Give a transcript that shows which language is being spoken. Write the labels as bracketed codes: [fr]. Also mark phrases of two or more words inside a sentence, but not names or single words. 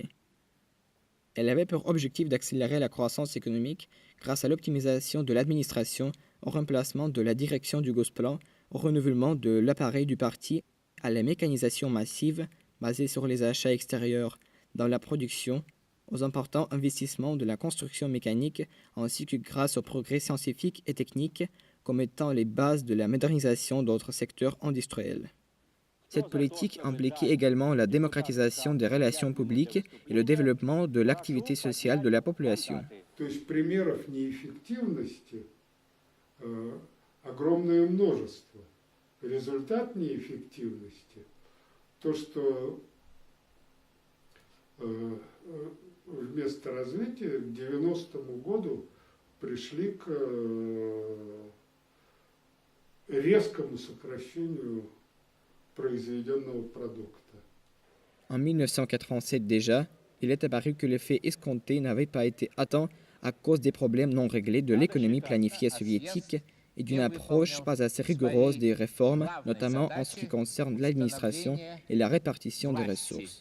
[fr] Elle avait pour objectif d'accélérer la croissance économique grâce à l'optimisation de l'administration, au remplacement de la direction du Gosplan, au renouvellement de l'appareil du parti, à la mécanisation massive basée sur les achats extérieurs dans la production, aux importants investissements de la construction mécanique, ainsi que grâce aux progrès scientifiques et techniques comme étant les bases de la modernisation d'autres secteurs industriels. Cette politique impliquait également la démocratisation des relations publiques et le développement de l'activité sociale de la population. [ru] То есть примеров неэффективности огромное множество. Результат неэффективности – то, что вместо развития к 90-му году пришли к резкому сокращению произведенного продукта. [fr] En 1987 déjà, il est apparu que l'effet escompté n'avait pas été atteint à cause des problèmes non réglés de l'économie planifiée soviétique et d'une approche pas assez rigoureuse des réformes, notamment en ce qui concerne l'administration et la répartition des ressources.